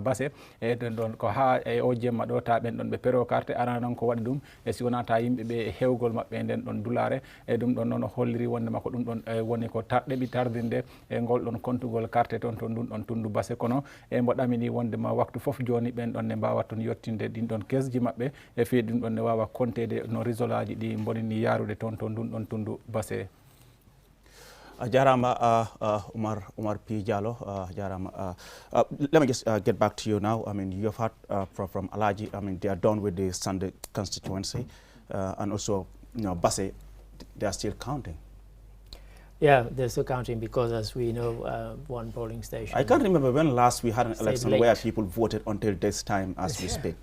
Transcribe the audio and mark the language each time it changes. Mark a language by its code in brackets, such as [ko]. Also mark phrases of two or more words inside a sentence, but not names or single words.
[ff] basse e ɗen ɗon ko ha e o jemma ɗo ta ɓen ɗon ɓe pero carte arana noon ko waɗi ɗum e si wona ta yimɓeɓe hewgol maɓɓe e nden ɗon dulare e ɗum ɗon noon holliri wondema ko ɗum ɗon woni ko ɗeɓi tardinde e ngol ɗon kontugol carte toon to ndun ɗon tundu basse kono e mbo ɗamini wondema waktu foof joni ɓen ɗon ne mbawa toon yettinde ɗin ɗon kesji maɓɓe e fi ɗum ɗon ne wawa comptede no réseau aji ɗi bonini yarude toon to ndun ɗon tundu basse. Jarama Umar P. Jallow, Jarama. [en] Let me just get back to you now. I mean, you've heard from Alaji. I mean, they are done with the Sunday constituency, and also, you know, Basse, they are still counting. Yeah, they're still counting because, as we know, one polling station. I can't remember when last we had an election where people voted until this time as we speak.